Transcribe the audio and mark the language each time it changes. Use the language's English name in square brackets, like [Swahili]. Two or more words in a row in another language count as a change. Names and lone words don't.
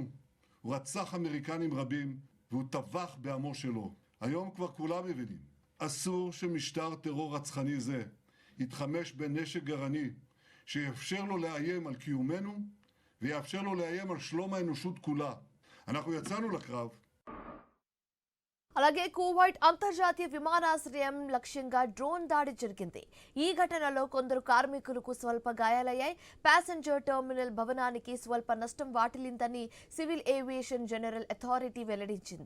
[Hebrew] הוא רצח אמריקנים רבים והוא טבח בעמו שלו. היום כבר כולם מבינים. אסור שמשטר טרור רצחני זה יתחמש בנשק גרעני שיאפשר לו לאיים על קיומנו ויאפשר לו לאיים על שלום האנושות כולה. אנחנו יצאנו לקרב. [Telugu] అలాగే కువైట్ అంతర్జాతీయ విమానాశ్రయం లక్ష్యంగా డ్రోన్ దాడి జరిగింది. ఈ ఘటనలో కొందరు కార్మికులకు స్వల్ప గాయాలయ్యాయి. [English] passenger terminal [Telugu] భవనానికి స్వల్ప నష్టం వాటిల్లిందని సివిల్ ఏవియేషన్ జనరల్ అథారిటీ వెల్లడించింది.